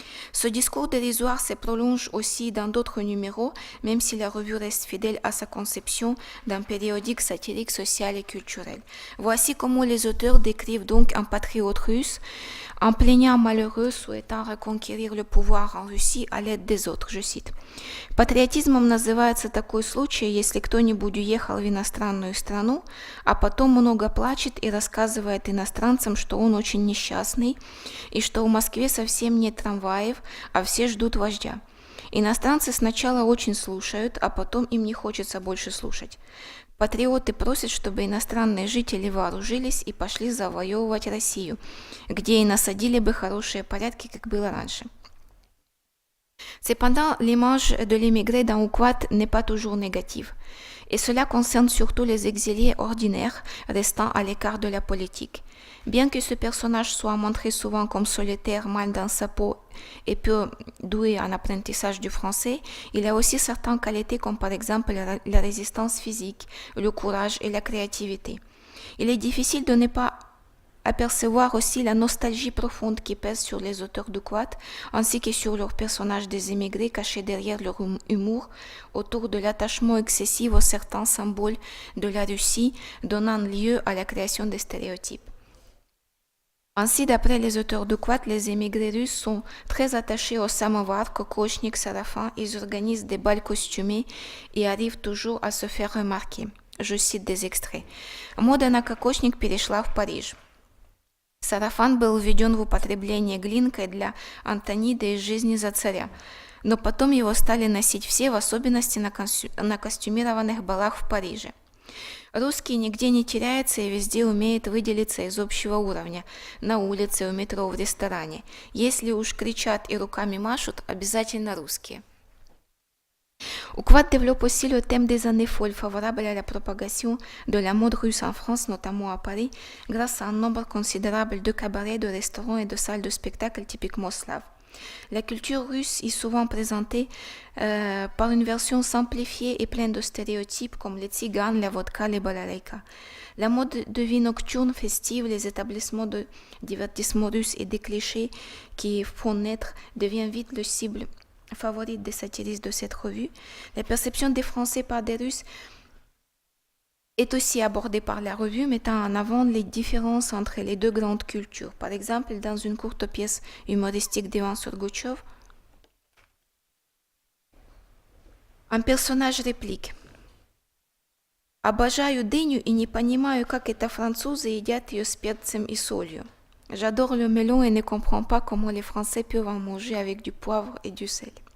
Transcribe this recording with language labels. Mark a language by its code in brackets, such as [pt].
[fr] Ce discours dérisoire se prolonge aussi dans d'autres numéros, même si la revue reste fidèle à sa conception d'un périodique satirique, social et culturel. Voici comment les auteurs décrivent donc un patriote russe, un plaignant malheureux souhaitant reconquérir le pouvoir en Russie à l'aide des autres, je cite. [ru] Патриотизмом называется такой случай, если кто-нибудь уехал в иностранную страну, а потом много плачет и рассказывает иностранцам, что он очень несчастный, и что в Москве совсем нет трамваев, а все ждут вождя. Иностранцы сначала очень слушают, а потом им не хочется больше слушать. Патриоты просят, чтобы иностранные жители вооружились и пошли завоевывать Россию, где и насадили бы хорошие порядки, как было раньше. [fr] Cependant, l'image de l'émigré dans Oukwad n'est pas toujours négative, et cela concerne surtout les exilés ordinaires restant à l'écart de la politique. Bien que ce personnage soit montré souvent comme solitaire, mal dans sa peau et peu doué en apprentissage du français, il a aussi certaines qualités comme par exemple la résistance physique, le courage et la créativité. Il est difficile de ne pas apercevoir aussi la nostalgie profonde qui pèse sur les auteurs de Quad, ainsi que sur leurs personnages des émigrés cachés derrière leur humour, autour de l'attachement excessif aux certains symboles de la Russie, donnant lieu à la création des stéréotypes. Ainsi, d'après les auteurs de Quad, les émigrés russes sont très attachés au samovar, kokochnik, sarafan, ils organisent des bals costumés et arrivent toujours à se faire remarquer. Je cite des extraits. [ru] Мода на кокошник перешла в Париж. Сарафан был введен в употребление Глинкой для Антониды из «Жизни за царя», но потом его стали носить все, в особенности на костюмированных балах в Париже. Русский нигде не теряется и везде умеет выделиться из общего уровня, на улице, у метро, в ресторане. Если уж кричат и руками машут, обязательно русские. [fr] Oukwad développe aussi le thème des années folles favorables à la propagation de la mode russe en France, notamment à Paris, grâce à un nombre considérable de cabarets, de restaurants et de salles de spectacle typiquement slaves. La culture russe est souvent présentée par une version simplifiée et pleine de stéréotypes comme les tziganes, la vodka, les balalaïkas. La mode de vie nocturne festive, les établissements de divertissement russes et des clichés qui font naître devient vite le cible favorite des satiristes de cette revue. La perception des Français par des Russes est aussi abordée par la revue, mettant en avant les différences entre les deux grandes cultures. Par exemple, dans une courte pièce humoristique d'Ivan Surgutchev, un personnage réplique: [ru] «Обожаю дыню и не понимаю, как это французы едят ее с перцем и солью. [fr] J'adore le melon et ne comprends pas comment les Français peuvent en manger avec du poivre et du sel.»